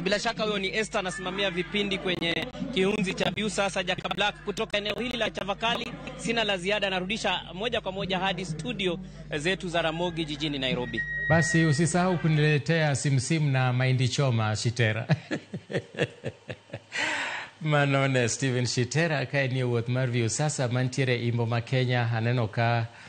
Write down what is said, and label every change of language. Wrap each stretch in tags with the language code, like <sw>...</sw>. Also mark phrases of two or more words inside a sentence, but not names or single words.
<sw>Bila shaka huyo ni Esther, anasimamia vipindi kwenye kiunzi cha Viusasa Jaka Black kutoka eneo hili la Chavakali. Sina la ziada, narudisha moja kwa moja hadi studio zetu za Ramogi jijini Nairobi. Basi usisahau kuniletea simsim na mahindi choma, Shitera.</sw> <luo>Manone Steven Shitera kae ni wuoth mar Viusasa mantiere Imbo ma Kenya, aneno ka</luo>